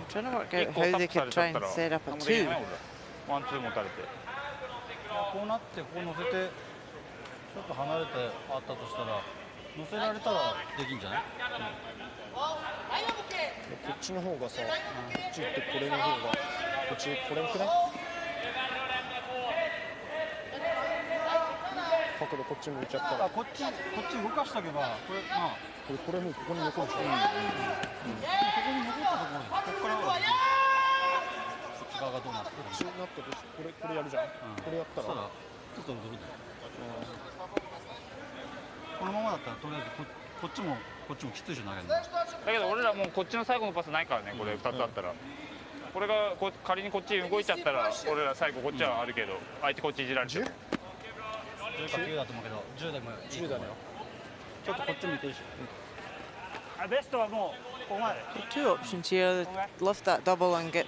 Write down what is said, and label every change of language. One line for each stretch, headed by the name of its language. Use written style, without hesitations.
English: I'm trying to work out how they could try and set up a 2.
Japanese: ワンツー持たれて。こうなってこう乗せて。ちょっと離れてあったとしたら乗せられたらできんじゃない？こっちの方がさ、こっち行ってこれの方がこっちこれんくらい？角度こっち向いちゃったら。こっち動かしておけばこれまあこれもここに残るでしょ。ここに残ったところでここからはできる。こっち側がどうなってる？こっちになったとこれやるじゃん。これやったら。ちょっと戻るんだよ。このままだったらとりあえずこっちもきついでしょ投げるの。だけど俺らもうこっちの最後のパスないからね、これ2つあったら。これが仮にこっち動いちゃったら俺ら最後こっちはあるけど、相手こっちいじられてる。 10か9だと思うけど10でもいいと思うよ。ちょっとこっち見ていいし。ベストはもうここまで。
English: Two options here: lift that double and get